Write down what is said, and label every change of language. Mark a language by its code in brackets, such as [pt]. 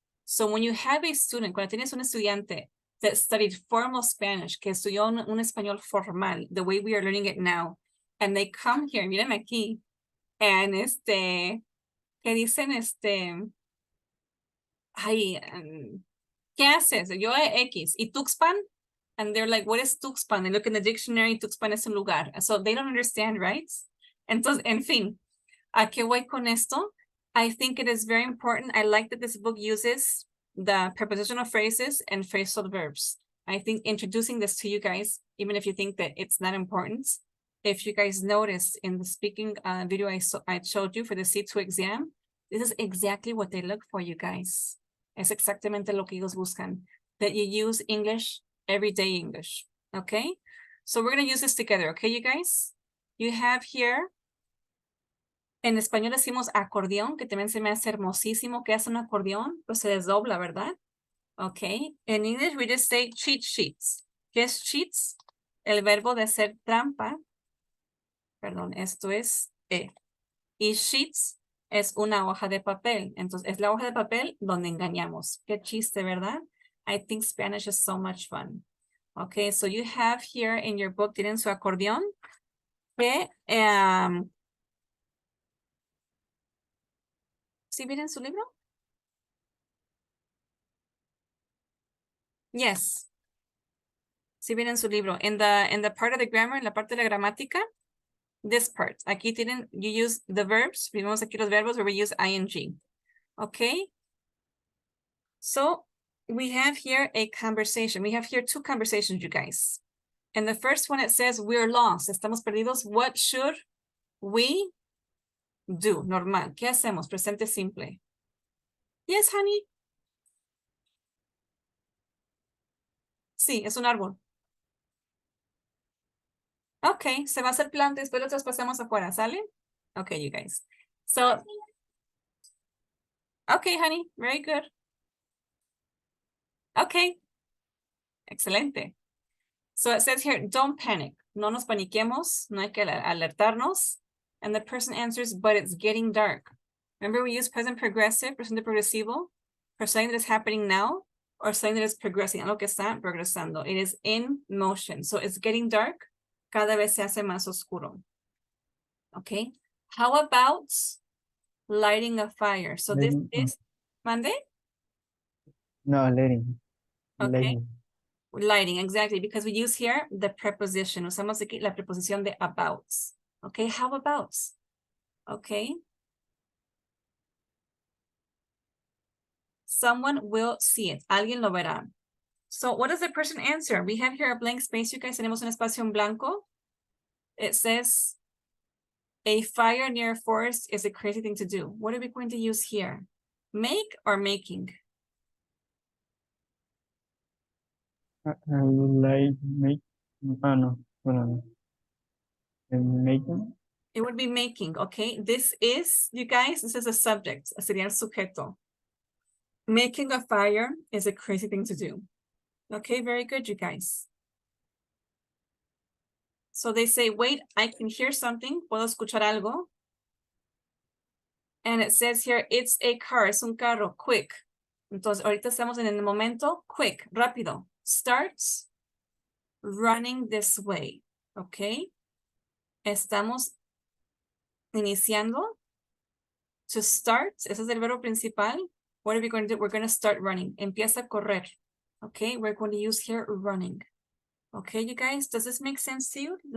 [en] So when you have a student, [es] cuando tienes un estudiante [en] that studied formal Spanish, [es] que estudió un español formal, [en] the way we are learning it now, and they come here, [es] miren aquí, [en] and [es] que dicen ay, ¿qué haces? Yo X, ¿y Tuxpan? [en] And they're like, what is Tuxpan? They look in the dictionary, [es] Tuxpan es un lugar. [en] So they don't understand, right? [es] Entonces, en fin, ¿a qué voy con esto? I think it is very important. I like that this book uses the prepositional phrases and phrasal verbs. I think introducing this to you guys, even if you think that it's not important, if you guys noticed in the speaking video I showed you for the C2 exam, this is exactly what they look for, you guys. Es exactamente lo que ellos buscan, that you use English, everyday English, okay? So we're gonna use this together, okay, you guys? [en] You have here, [es] en español decimos acordeón, que también se me hace hermosísimo. ¿Qué hace un acordeón? Pues se desdobla, ¿verdad? [en] Okay. In English, we just say cheat sheets. [es] ¿Qué es cheats? El verbo de hacer trampa. Perdón, esto es E. Y sheets es una hoja de papel. Entonces, es la hoja de papel donde engañamos. Qué chiste, ¿verdad? [en] I think Spanish is so much fun. Okay, so you have here in your book, [es] tienen su acordeón. Que, ¿sí miren su libro? [en] Yes. [es] ¿Sí miren su libro? [en] In the part of the grammar, [es] en la parte de la gramática, [en] this part. [es] Aquí tienen, [en] you use the verbs. [es] Vimos aquí los verbos [en] where we use ing. Okay? So, we have here a conversation. We have here two conversations, you guys. And the first one, it says, we're lost. [es] Estamos perdidos. [en] What should we do? Normal. [es] ¿Qué hacemos? Presente simple. [en] Yes, honey. [es] Sí, es un árbol. Okay, se va a hacer planta, después lo traspasamos afuera, ¿sale? [en] Okay, you guys. So, okay, honey, very good. Okay. [es] Excelente. [en] So it says here, don't panic. [es] No nos paniquemos. No hay que alertarnos. [en] And the person answers, but it's getting dark. Remember we use present progressive, [es] presente progresivo, [en] for something that is happening now or something that is progressing, [es] algo que está progresando. [en] It is in motion. So it's getting dark. [es] Cada vez se hace más oscuro. [en] Okay. How about lighting a fire? So this Letting, is, [es] ¿mande? [en] no, letting. Okay. Letting. Lighting, exactly, because we use here the preposition. [es] Usamos aquí la preposición de about. [en] Okay, how about? Okay. Someone will see it. [es] Alguien lo verá. [en] So what does the person answer? We have here a blank space, you guys. [es] Tenemos un espacio en blanco. [en] It says, a fire near a forest is a crazy thing to do. What are we going to use here? Make or making? I would like make, [es] no, bueno, [en] making. It would be making, okay? This is, you guys, this is a subject, [es] sería el sujeto. [en] Making a fire is a crazy thing to do. Okay, very good, you guys. So they say, wait, I can hear something. [es] Puedo escuchar algo. [en] And it says here, it's a car, [es] es un carro, [en] quick. [es] Entonces, ahorita estamos en el momento, quick, rápido. [en] Starts running this way, okay? [es] Estamos iniciando. To start, ese es el verbo principal. [en] What are we going to do? We're going to start running. [es] Empieza a correr. [en] Okay, we're going to use here running. Okay, you guys, does this make sense to you?